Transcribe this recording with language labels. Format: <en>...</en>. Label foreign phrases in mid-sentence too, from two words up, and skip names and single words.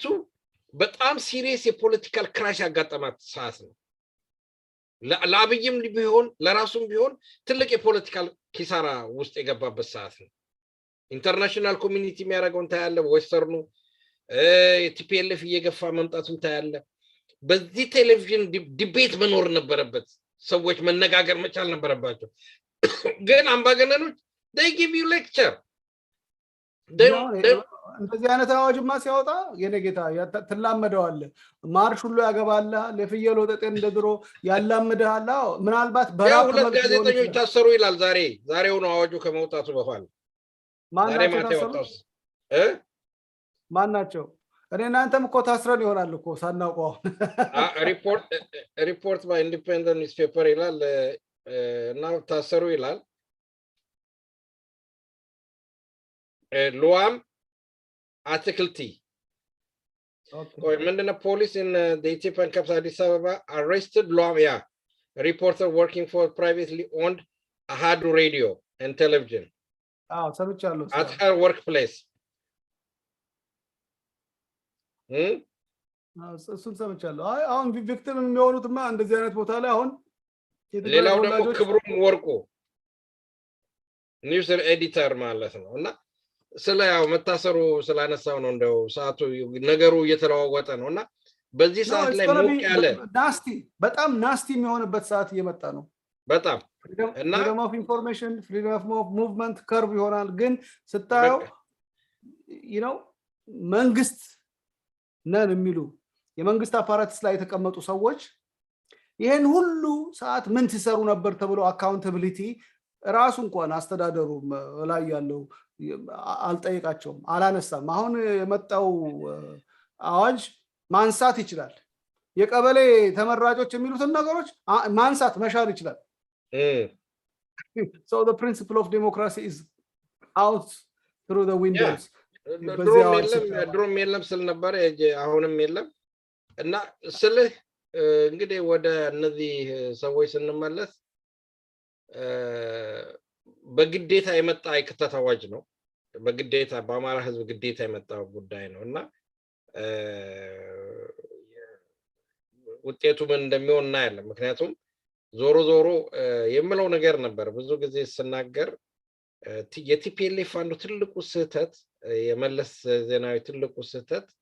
<am>በጣም ሲሪየስ</am> <en>political crash</en> <am>ያጋጠማት ሰዓት ነው ለአብይም ቢሆን ለራሱም ቢሆን ትልቅ የፖለቲካል ኪሳራ ውስጥ የገባበት ሰዓት ነው</am> <en>international community</en> <am>የሚያደርገውን ታያለ ዌስተርኑ ቲፒኤልኤፍ እየገፋ መምጣቱን ታያለ በዚህ</am> <en>television debate</en> <am>መኖር ነበረበት ሰዎች መነጋገር መቻል ነበረባቸው ግን አምባገነኖች</am> <en>they give you lecture</en> <am>እንደዚህ አይነት አዋጅማ ሲያወጣ የነጌታ ተላመደዋል ማርሽ ሁሉ ያገባል ለፍየል ወጠጤን እንደድሮ ያላመደሃል ምናልባት በራፍ ጋዜጠኞች ታሰሩ ይላል ዛሬው ነው አዋጁ ከመውጣቱ በኋላ ዛሬ ማታ ማናቸው እኔ እናንተም እኮ ታስረን ይሆናል እኮ ሳናውቀው</am> <en>report by independent newspaper</en> <am>ይላል እና ታሰሩ ይላል ሉዋም አትክልቲ ምንድነው</am> <en>police in the Ethiopian capital Addis Ababa arrested Luam a reporter working for privately owned Ahadu radio and television</en> <am>ሰምቻለሁ</am> <en>at her workplace</en> <am>እሱን ሰምቻለሁ አሁን ቪክቲም የሚሆኑትማ እንደዚህ አይነት ቦታ ላይ አሁን ሌላው ደግሞ ክብሩም ወርቁ</am> <en>news editor</en> <am>ማለት ነው እና ስለያው መታሰሩ ስላነሳው ነው እንደው ሰዓቱ ነገሩ እየተለዋወጠ ነውና በዚህ ሰዓት ላይ ሞቅ ያለ በጣም ናስቲ የሚሆንበት ሰዓት እየመጣ ነው በጣም እና</am> <en>freedom of information freedom of movement</en> <am>ከርብ ይሆናል ግን ስታየው መንግስት ነን የሚሉ የመንግስት አፓራትስ ላይ የተቀመጡ ሰዎች ይሄን ሁሉ ሰዓት ምን ትሰሩ ነበር ተብሎ አካውንታቢሊቲ ራሱ እንኳን አስተዳደሩ ላይ ያለው አልጠየቃቸውም አላነሳም አሁን የመጣው አዋጅ ማንሳት ይችላል የቀበሌ ተመራጮች የሚሉትን ነገሮች ማንሳት መሻር ይችላል</am> <en>so the principle of democracy is out through the windows</en> <am>ድሮም የለም ስል ነበር አሁንም የለም እና ስልህ እንግዲህ ወደ እነዚህ ሰዎች ስንመለስ በግዴታ የመጣ የክተት አዋጅ ነው በግዴታ በአማራ ህዝብ ግዴታ የመጣ ጉዳይ ነውና ውጤቱ ምን እንደሚሆን እናያለን ምክንያቱም ዞሮ የምለው ነገር ነበር ብዙ ጊዜ ስናገር የቲፒኤልኤፍ አንዱ ትልቁ ስህተት የመለስ ዜናዊ ትልቁ ስህተት</am>